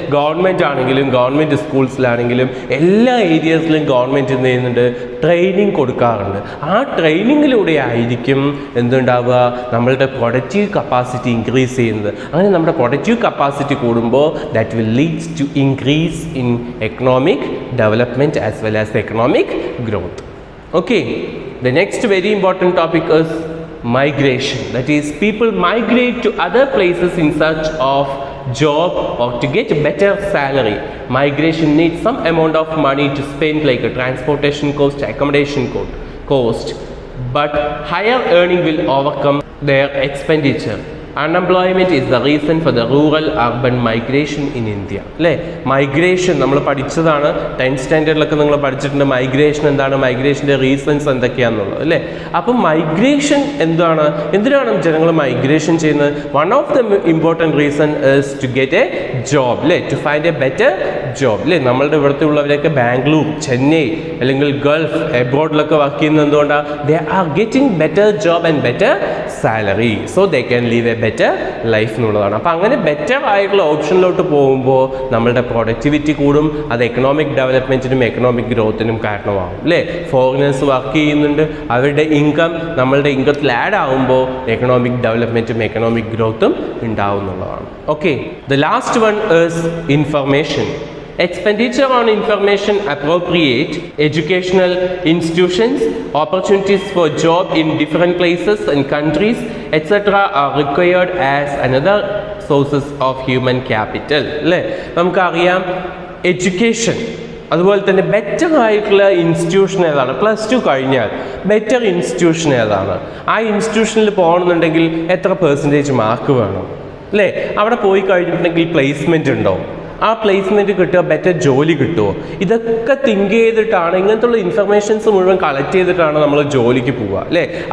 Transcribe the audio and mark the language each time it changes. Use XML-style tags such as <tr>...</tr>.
<ml>Government ആണെങ്കിലും government സ്കൂൾസിലാണെങ്കിലും എല്ലാ ഏരിയസിലും government എന്ത് ചെയ്യുന്നുണ്ട്, ട്രെയിനിങ് കൊടുക്കാറുണ്ട്. ആ ട്രെയിനിങ്ങിലൂടെ ആയിരിക്കും എന്തുണ്ടാവുക, നമ്മളുടെ പ്രൊഡക്റ്റീവ് കപ്പാസിറ്റി ഇൻക്രീസ് ചെയ്യുന്നത്. അങ്ങനെ നമ്മുടെ പ്രൊഡക്റ്റീവ് കപ്പാസിറ്റി കൂടുമ്പോൾ</ml> <en>That will leads to increase in economic development as well as economic growth. Okay, the next very important topic is migration. That is, people migrate to other places in search of job or to get a better salary. Migration needs some amount of money to spend, like a transportation cost, accommodation cost, but higher earning will overcome their expenditure. Unemployment is the reason for the rural urban migration in India അല്ലേ.</en> <ml>Migration നമ്മൾ പഠിച്ചതാണ്, 10th സ്റ്റാൻഡേർഡിലൊക്കെ നിങ്ങൾ പഠിച്ചിട്ടുണ്ട്. Migration എന്താണ്, മൈഗ്രേഷൻ്റെ reasons എന്തൊക്കെയാണെന്നുള്ളത് അല്ലേ. അപ്പം migration എന്തിനാണ് ജനങ്ങൾ മൈഗ്രേഷൻ ചെയ്യുന്നത്?</ml> <en>One of the important reason is to get a job അല്ലേ, to find a better job അല്ലേ.</en> <ml>നമ്മളുടെ ഇവിടുത്തെ ഉള്ളവരൊക്കെ ബാംഗ്ലൂർ, ചെന്നൈ അല്ലെങ്കിൽ ഗൾഫ്, എബ്രോഡിലൊക്കെ വർക്ക് ചെയ്യുന്നത് എന്തുകൊണ്ടാണ്?</ml> <en>They are getting better job and better salary, so they can live a better life എന്നുള്ളതാണ്.</en> <ml>അപ്പോൾ അങ്ങനെ ബെറ്റർ ആയിട്ടുള്ള ഓപ്ഷനിലോട്ട് പോകുമ്പോൾ നമ്മളുടെ പ്രൊഡക്ടിവിറ്റി കൂടും, അത് എക്കണോമിക് ഡെവലപ്മെൻറ്റിനും എക്കണോമിക് ഗ്രോത്തിനും കാരണമാകും അല്ലേ. ഫോറിനേഴ്സ് വർക്ക് ചെയ്യുന്നുണ്ട്, അവരുടെ ഇൻകം നമ്മളുടെ ഇൻകത്തിൽ ആഡ് ആകുമ്പോൾ എക്കണോമിക് ഡെവലപ്മെൻറ്റും എക്കണോമിക് ഗ്രോത്തും ഉണ്ടാവും എന്നുള്ളതാണ്.</ml> <en>Okay, the last one is information. Expenditure on information appropriate educational institutions, opportunities for job in different places and countries, etc. are required as another sources of human capital അല്ലേ.</en> <ml>നമുക്കറിയാം education, അതുപോലെ തന്നെ better ആയിട്ടുള്ള institution ഏതാണ്, +2 കഴിഞ്ഞാൽ better institution ഏതാണ്, ആ ഇൻസ്റ്റിറ്റ്യൂഷനിൽ പോകണമെന്നുണ്ടെങ്കിൽ എത്ര % മാർക്ക് വേണം അല്ലേ. അവിടെ പോയി കഴിഞ്ഞിട്ടുണ്ടെങ്കിൽ പ്ലേസ്മെൻറ്റ് ഉണ്ടോ, ആ പ്ലേസ്മെൻറ്റ് കിട്ടുക, ബെറ്റർ ജോലി കിട്ടുമോ, ഇതൊക്കെ തിങ്ക് ചെയ്തിട്ടാണ്, ഇങ്ങനത്തുള്ള ഇൻഫർമേഷൻസ് മുഴുവൻ കളക്ട് ചെയ്തിട്ടാണ് നമ്മൾ ജോലിക്ക് പോവുക അല്ലേ.</ml>